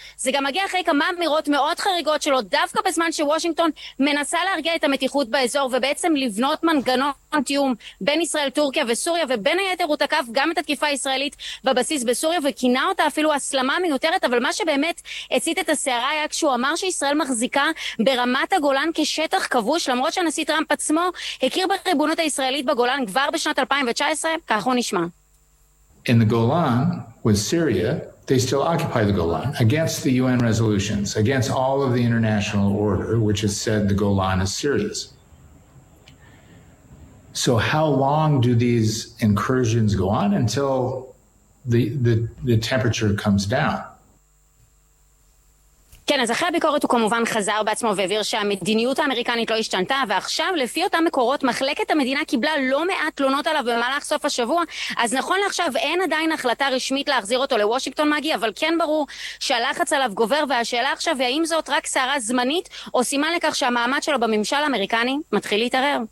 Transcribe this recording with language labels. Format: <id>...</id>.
<he>זה גם מגיע אחרי כמה אמירות מאוד חריגות שלו, דווקא בזמן שוושינגטון מנסה להרגיע את המתיחות באזור ובעצם לבנות מנגנון תיאום בין ישראל, טורקיה וסוריה, ובין היתר הוא תקף גם את התקיפה הישראלית בבסיס בסוריה וכינה אותה אפילו הסלמה מיותרת. אבל מה שבאמת הצית את השערה היה כשהוא אמר שישראל מחזיקה ברמת הגולן כשטח כבוש, למרות שהנשיא טראמפ עצמו הכיר בריבונות הישראלית בגולן כבר בשנת 2019. כך הוא נשמע.</he> <en>In the Golan with Syria, they still occupy the Golan against the UN resolutions, against all of the international order, which has said the Golan is Syria's. So how long do these incursions go on until the temperature comes down?</en> <he>כן, אז אחרי הביקורת הוא כמובן חזר בעצמו והבהיר שהמדיניות האמריקנית לא השתנתה, ועכשיו לפי אותם מקורות מחלקת המדינה קיבלה לא מעט תלונות עליו במהלך סוף השבוע, אז נכון לעכשיו אין עדיין החלטה רשמית להחזיר אותו לוושינגטון, מגי, אבל כן ברור שהלחץ עליו גובר, והשאלה עכשיו היא האם זאת רק סערה זמנית או סימן לכך שהמעמד שלו בממשל האמריקני מתחיל להתערער.</he>